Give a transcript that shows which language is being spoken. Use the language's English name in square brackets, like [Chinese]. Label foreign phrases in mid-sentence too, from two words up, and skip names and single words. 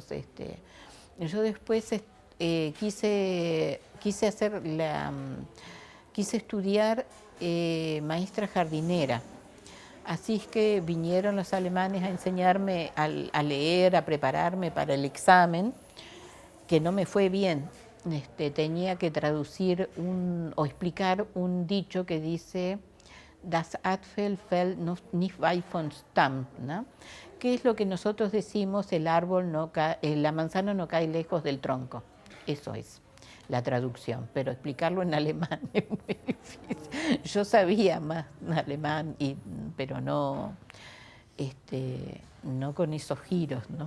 [Spanish] Yo después quise estudiar maestra jardinera. Así es que vinieron los alemanes a enseñarme a leer, a prepararme para el examen, que no me fue bien. Tenía que traducir o explicar un dicho que dice [German] Das Apfel fällt nicht weit vom Stamm, [Spanish] ¿no? Que es lo que nosotros decimos, la manzana no cae lejos del tronco. Eso es la traducción, pero explicarlo en alemán es muy difícil. Yo sabía más alemán, pero no con esos giros, ¿no?